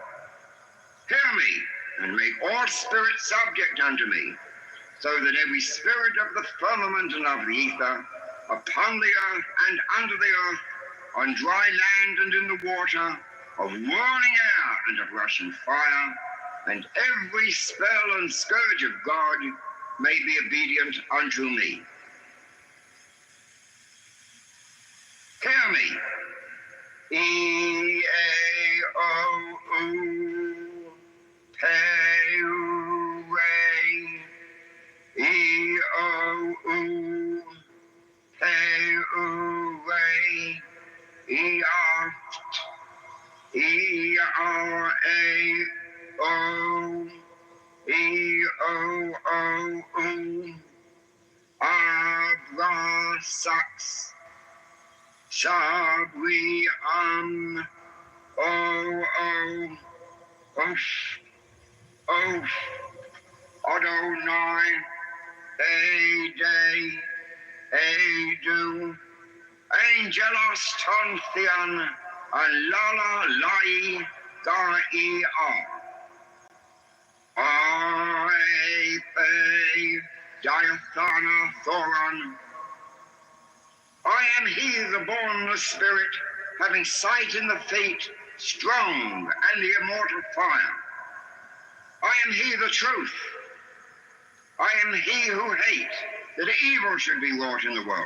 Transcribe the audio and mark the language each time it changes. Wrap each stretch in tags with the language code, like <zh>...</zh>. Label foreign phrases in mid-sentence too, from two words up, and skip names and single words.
<en>Hear me, and make all spirits subject unto me, so that every spirit of the firmament and of the ether, upon the earth and under the earth, on dry land and in the water, of whirling air and of rushing fire, and every spell and scourge of God may be obedient unto me. Hear me. E-A-O-U, Pe-U-Re, E-O-U, Pe-U-Re, E-A-F-T, E-R-A-O, E-O-O-U, Abra-Sax, Shab-We-Am, O-O, Oof, Oof, Adonai, A-Day, A-Do, Angelos Tontheon, Alala Lai Ga-E-R. I-Pe, Diathana Thoron. I am he, the bornless spirit, having sight in the fate, strong and the immortal fire. I am he, the truth. I am he who hate, that evil should be wrought in the world.</en>